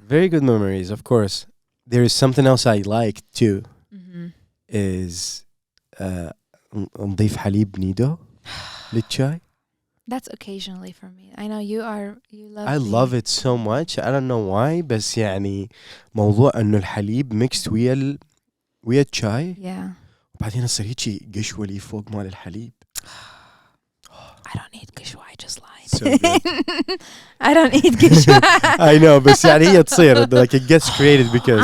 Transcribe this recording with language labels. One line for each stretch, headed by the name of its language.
English: very good memories of course there is something else I like too. Mm-hmm. Is
Arabic: نضيف حليب نيدو للشاي.
English: That's occasionally for me. I know you love I love it so much. I don't know why,
Arabic: بس يعني موضوع انه الحليب ميكست ويا الشاي
English: Yeah.
Arabic: وبعدين يصير هيجي قشوه اللي فوق مال الحليب.
English: I don't eat gishwa, I just lied. So good. I don't eat gishwa. I know,
Arabic: بس يعني هي تصير
English: like it gets created because